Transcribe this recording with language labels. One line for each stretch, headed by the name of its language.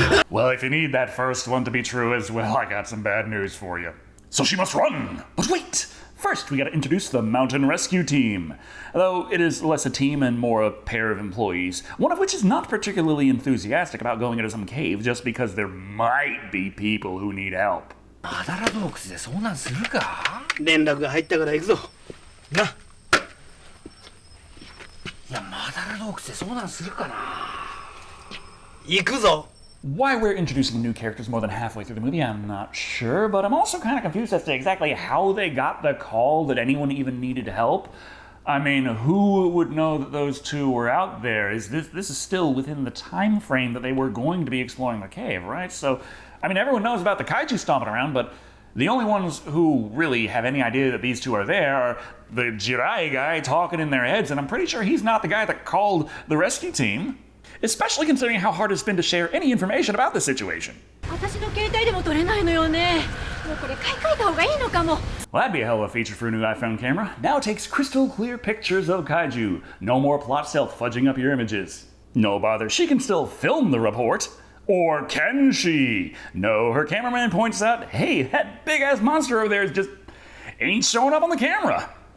English: Well, if you need that first one to be true as well, I got some bad news for you. So she must run! But wait! First, we gotta introduce the mountain rescue team. Though it is less a team and more a pair of employees, one of which is not particularly enthusiastic about going into some cave just because there might be people who need help.
Japanese: マダラ洞窟で遭難するか？連絡が入ったから行くぞ。な。いや、マダラ洞窟で遭難するかな？行くぞ。
English: Why we're introducing new characters more than halfway through the movie, I'm not sure, but I'm also kind of confused as to exactly how they got the call that anyone even needed help. I mean, who would know that those two were out there? This is still within the time frame that they were going to be exploring the cave, right? So, I mean, everyone knows about the kaiju stomping around, but the only ones who really have any idea that these two are there are the Jirai guy talking in their heads, and I'm pretty sure he's not the guy that called the rescue team. Especially considering how hard it's been to share any information about the situation.
Japanese: 私の携帯でも撮れないのよね。もうこれ買い替えた方がいいのかも。
English: Well, that'd be a hell of a feature for a new iPhone camera. Now it takes crystal clear pictures of kaiju. No more plot stealth fudging up your images. No bother, she can still film the report. Or can she? No, her cameraman points out, hey, that big ass monster over there is just ain't showing up on the camera.